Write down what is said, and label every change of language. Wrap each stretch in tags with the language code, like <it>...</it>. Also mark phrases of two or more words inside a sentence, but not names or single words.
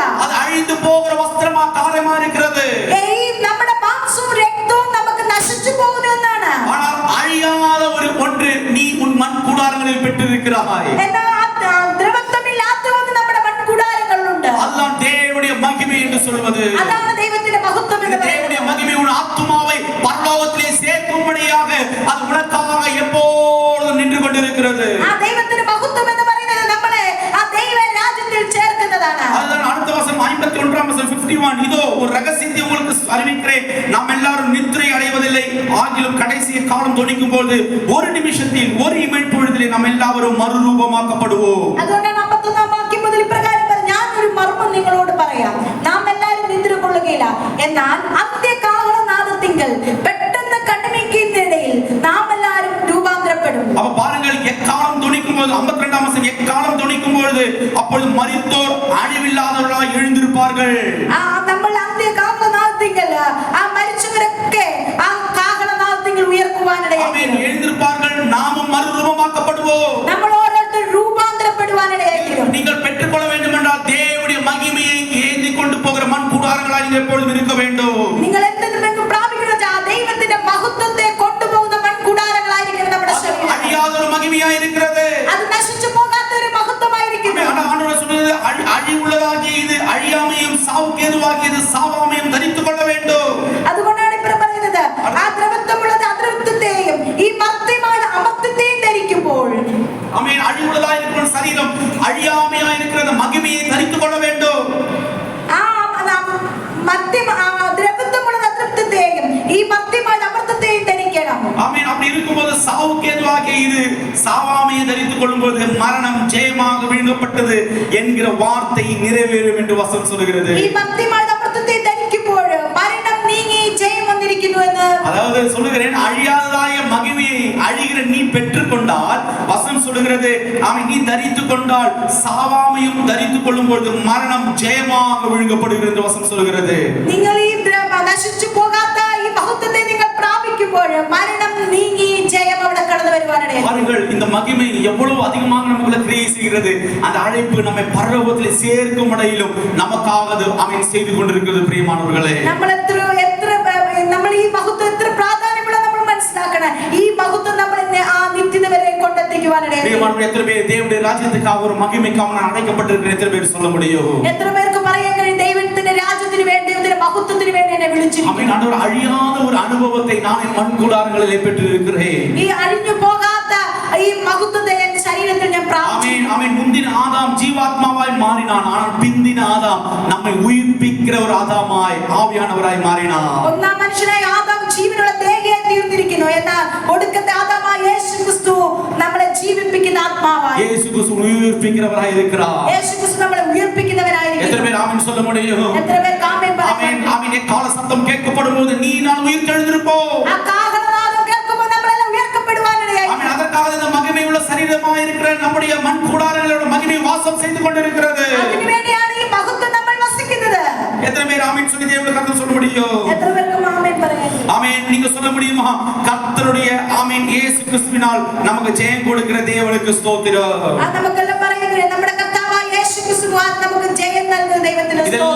<ta>அது அழிந்து போகிற வஸ்திரமா காரியமா இருக்கிறது.</ta> <ml>ഈ നമ്മുടെ മാംസവും രക്തവും നമുക്ക് നശിച്ചു പോകുന്ന ഒന്നാണ്.</ml> <ta>ஆனால் அழியாத ஒரு ஒன்று நீ உன் மண் கூடாரங்களில் பெற்றிருக்கிறாய்.</ta> <ml>എന്നാൽ ദ്രവത്വമില്ലാത്ത ഒന്ന് നമ്മുടെ മൺകൂടാരങ്ങളിലുണ്ട്.</ml> <ta>அதுதான் தேவனுடைய மகிமை என்று சொல்வது.</ta> <ml>അതാണ് ദൈവത്തിന്റെ മഹത്വം എന്ന്</ml> <ta>தேவனுடைய</ta> <ml>പറയുന്നത്.</ml> <ta>மகிமை உன் ஆத்துமாவை பரலோகத்திலே சேர்க்கும்படியாக அது உனக்காக எப்போதும் நின்று கொண்டிருக்கிறது.</ta> <ml>ആ ദൈവത്തിന്റെ മഹത്വം എന്ന് പറയുന്നത് നമ്മളെ ആ ദൈവ രാജ്യത്തിൽ ചേർക്കുന്നതാണ്.</ml> <ta>அதுதான் அடுத்த வசனம் 51 வசனம் 51. இதோ ஒரு ரகசியத்தை உங்களுக்கு அறிவிக்கிறேன், நாம் எல்லாரும் நித்திரை அடைவதில்லை, ஆகிலும் கடைசி காலம் தொனிக்கும் போது ஒரு நிமிஷத்தில் ஒரு இமைப்பொழுதிலே நாம் எல்லாரும் மறுரூபமாக்கப்படுவோம்.</ta> <ml>അതുകൊണ്ടാണ് 51-ാം വാക്യം മുതൽ ഇപ്രകാരം പറഞ്ഞു, ഞാൻ ഒരു മർമ്മം നിങ്ങളോട് പറയാം, നാം എല്ലാവരും നിദ്ര കൊള്ളുകയില്ല, എന്നാൽ അന്ത്യകാലനാദത്തിങ്കൽ പെട്ടെന്ന് കണ്ണിമയ്ക്കുന്നതിനിടയിൽ നാം എല്ലാവരും രൂപാന്തരപ്പെടും.</ml> <ta>அப்ப பாருங்கள், எக்காலம் தொனிக்கும் போது 52 வசனம், எக்காலம் தொனிக்கும் பொழுது அப்பொழுது மரித்தோர் அழிவில்லாதவர்களாய் எழுந்திருப்பார்கள்.</ta> <ml>നമ്മൾ അന്ത്യകാലനാദത്തിങ്കൽ ആ മരിച്ചവരൊക്കെ ആ കാഹളനാദത്തിങ്കൽ ഉയർക്കുവാനിടയായി</ml> <ta>எழுந்திருப்பார்கள், நாமும் மறுரூபமாக்கப்படுவோம்.</ta> <ml>നമ്മൾ ഓരോരുത്തരും രൂപാന്തരപ്പെടുവാനിടയായി.</ml> <ta>நீங்கள் பெற்றுக்கொள்ள வேண்டும் என்றால் தேவனுடைய மகிமையை ஏந்தி கொண்டு போகிற மண் கூடாரங்களாய் நீங்கள் எப்பொழுதும் இருக்க வேண்டும்.</ta> <ml>നിങ്ങൾ എന്തെങ്കിലും പ്രാപിക്കുന്നത് ആ ദൈവത്തിന്റെ മഹത്വത്തെ കൊണ്ടുപോകുന്ന മൺകൂടാരങ്ങളായിരിക്കണം നമ്മുടെ ശരീരം.</ml> <ta>அழியாத ஒரு மகிமையா இருக்கிறது.</ta> <ml>അത് നശിച്ചു പോകാത്ത ഒരു മഹത്വമായിരിക്കുന്നു.</ml> <ta>ஆண்டவர் சொல்றது, அழிவுள்ளதாகிய இது அழியாமையும் சாவுக்கு ஏதுவாகியது சாவாமையும் தரித்துக் கொள்ள வேண்டும்.</ta> <ml>അതുകൊണ്ടാണ് ഇപ്പോൾ പറയുന്നത്, ആ ദ്രവത്വമുള്ളത് അദ്രവത്വത്തെയും ഈ മർത്യമായ അമർത്യത്തെയും ധരിക്കുമ്പോൾ,</ml> <ta>ஆமென், அழிவுள்ளதா இருக்கிற சரீரம் அழியாமையா இருக்கிற மகிமையை தரித்துக் கொள்ள வேண்டும்.</ta> <ml>ആ ദ്രവത്വമുള്ളത് അദ്രവത്വത്തെയും ഈ മർത്യമായ അമർത്യത്തെയും ധരിക്കണം.</ml> <ta>ஆமென். அப்படி இருக்கும்போது சாவுக்கு ஏதுவாகிய இது சாவாமையை தரித்துக் கொள்ளும்போது மரணம் ஜெயமாக விழுங்கப்பட்டது என்கிற வார்த்தை நிறைவேறும் என்று வசனம் சொல்கிறது.</ta> <ml>ഈ മർത്യമായ അമർത്യത്തെ ധരിക്കുമ്പോൾ മരണം നീങ്ങി ജയം വന്നിരിക്കുന്നു എന്ന്,</ml> <ta>அதாவது சொல்லுகிறேன், அழியாததாய மகிமையை அழிகிற நீ பெற்றுக்கொண்டால், வசனம் சொல்லுகிறது, அவன் நீ தரித்துக் கொண்டால் சாவாமையும் தரித்துக் கொள்ளும் பொழுது மரணம் ஜெயமாக விழுங்கப்படுகிறது என்று வசனம் சொல்லுகிறது.</ta> <ml>നിങ്ങൾ ഈ നശിച്ചു പോകാത്ത ഈ മഹത്വത്തെ നിങ്ങൾ പ്രാപിക്കുമ്പോൾ മരണം നീങ്ങി ജയം അവിടെ കടന്നു വരുവാനിടയായി.</ml> <ta>பாருங்கள், இந்த மகிமை எவ்வளவு அதிகமாக நமக்குள்ள கிரியை செய்கிறது. அந்த அழைப்பு நம்மை பரலோகத்தில் சேர்க்கும் இடையிலும் நமக்காக அவன் செய்து கொண்டிருக்கிறது. பிரியமானவர்களே,</ta> <ml>നമ്മൾ ഈ മഹത്വം എത്ര പ്രാധാന്യമുള്ള നമ്മൾ മനസ്സിലാക്കണം. ഈ മഹത്വം നമ്മളെ ആ നിത്യത വരെ കൊണ്ടെത്തിക്കുവാനിടയായി.</ml> <ta>பிரியமானவர்களே, எத்தனை பேர் தேவனுடைய ராஜ்யத்துக்காக ஒரு மகிமைக்காக நான் அழைக்கப்பட்டிருக்கிறேன்? எத்தனை பேர் சொல்ல முடியும்?</ta> <ml>എത്ര പേർക്ക് പറയാൻ കഴിയും, ദൈവത്തിന്റെ രാജ്യത്തിന് വേണ്ടി, ദൈവത്തിന്റെ മഹത്വത്തിന് വേണ്ടി എന്നെ വിളിച്ചിരിക്കുന്നു.</ml> <ta>ஆண்டவர் அழியாத ஒரு அனுபவத்தை நான் என் மண் கூடாரங்களிலே பெற்றிருக்கிறேன்.</ta> <ml>ഈ അഴിഞ്ഞു പോകാത്ത ഈ മഹത്വത്തെ എന്റെ ശരീരത്തിൽ ഞാൻ പ്രാപിച്ചു.</ml> <ta>ஆமென். முந்தின ஆதாம் ஜீவாத்மாவாய் மாறினான், ஆனால் பிந்தின ஆதாம் நம்மை உயிர்ப்பிக்கிற ஒரு ஆதாமாய் ஆவியானவராய் மாறினான்.</ta> <ml>ഒന്നാം മനുഷ്യനായ ആദാം ജീവനുള്ള ദേഹിയായി തീർന്നിരിക്കുന്നു, എന്നാൽ ഒടുക്കത്തെ ആദാമായ യേശു ക്രിസ്തു നമ്മളെ ജീവിപ്പിക്കുന്ന ആത്മാവായി.</ml> <ta>இயேசு கிறிஸ்து உயிர்ப்பிக்கிறவராய் இருக்கிறார்.</ta> <ml>യേശു ക്രിസ്തു നമ്മളെ ഉയർപ്പിക്കുന്നവരായിരിക്കുന്നു.</ml> <ta>எத்தனை பேர் ஆமென் சொல்ல முடியும்?</ta> <ml>എത്ര പേർക്ക് ആമേൻ പറയാൻ</ml> <ta>ஆமென். ஆமென். கால சத்தம் கேட்கப்படும் போது நீ நான் உயிர்த்தெழுந்திருப்போம்.</ta> <ml>ആ കാഹളനാദം കേൾക്കുമ്പോൾ നമ്മളെല്ലാം ഉയർക്കപ്പെടുവാനിടയായി.</ml> <ta>ஆமென். அதற்காக இந்த மகிமையுள்ள சரீரமாய் இருக்கிற நம்முடைய மண் கூடாரங்களோட மகிமை வாசம் செய்து கொண்டிருக்கிறது.</ta> <ml>അതിനുവേണ്ടിയാണ് ഈ മഹത്വം നമ്മൾ വസിക്കുന്നത്.</ml> <ta>எத்தனை பேர் ஆமென் சொல்லி தேவனுக்கு கர்த்தர் சொல்ல முடியும்?</ta> <ml>എത്ര പേർക്ക് ആമേൻ പറയാൻ?</ml> <ta>ஆமென். நீங்க சொல்ல முடியுமா? கர்த்தருடைய ஆமென் இயேசு கிறிஸ்துவினால் நமக்கு ஜெயம் கொடுக்கிற தேவனுக்கு ஸ்தோத்திரம்.</ta> <ml>നമുക്കെല്ലാം പറയാൻ കഴിയും, നമ്മുടെ കർത്താവായ യേശു ക്രിസ്തു നമുക്ക് ജയം നൽകുന്ന ദൈവത്തിന് സ്തോത്രം.</ml>